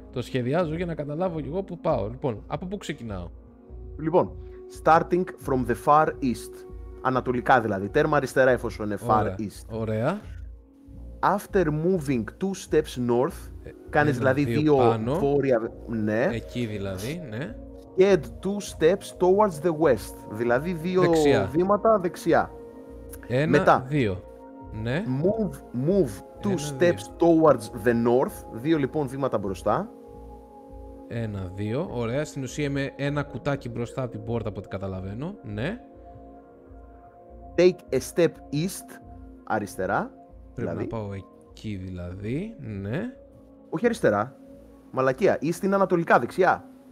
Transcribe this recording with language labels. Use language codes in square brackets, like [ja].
[el] Το σχεδιάζω για να καταλάβω και εγώ που πάω. Λοιπόν, από πού ξεκινάω? Λοιπόν, [en] starting from the far east. [el] Ανατολικά δηλαδή. Τέρμα αριστερά εφόσον είναι far east. Ωραία. [en] After moving 2 steps north. [el] Κάνεις δηλαδή 2 βόρεια. Ναι. Εκεί δηλαδή, ναι. [en] Add 2 steps towards the west. [el] Δηλαδή 2 βήματα δεξιά. 1, 2. Ναι. [en] Move 2 steps towards the north. [el] 2 λοιπόν βήματα μπροστά. 1, 2. Ωραία. Στην ουσία είμαι ένα κουτάκι μπροστά από την πόρτα από ό,τι καταλαβαίνω. Ναι. [en] Take a step east. [el] Αριστερά. Πρέπει να πάω εκεί δηλαδή. Ναι. Όχι αριστερά. Μαλακία. East είναι ανατολικά δεξιά.